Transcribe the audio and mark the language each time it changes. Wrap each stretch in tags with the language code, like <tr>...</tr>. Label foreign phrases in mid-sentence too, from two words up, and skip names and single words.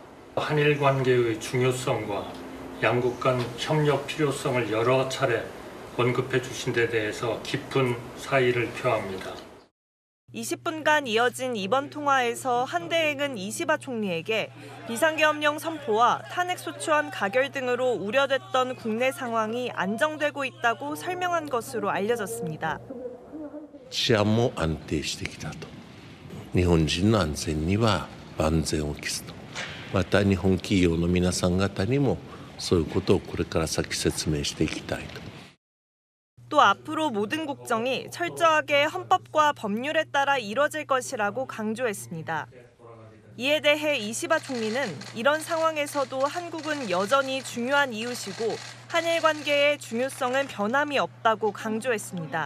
<ko>한일 관계의 중요성과 양국 간 협력 필요성을 여러 차례 언급해 주신 데 대해서 깊은 사의를 표합니다. 20분간 이어진 이번 통화에서 한 대행은 이시바 총리에게 비상계엄령 선포와 탄핵소추안 가결 등으로 우려됐던 국내 상황이 안정되고 있다고 설명한 것으로 알려졌습니다.</ko> <ja>治安も安定してきたと。日本人の安全には万全を期すと。また日本企業の皆さん方にもそういうことをこれから先説明していきたいと。</ja> <ko>또 앞으로 모든 국정이 철저하게 헌법과 법률에 따라 이뤄질 것이라고 강조했습니다. 이에 대해 이시바 총리는 이런 상황에서도 한국은 여전히 중요한 이웃이고 한일 관계의 중요성은 변함이 없다고 강조했습니다.</ko>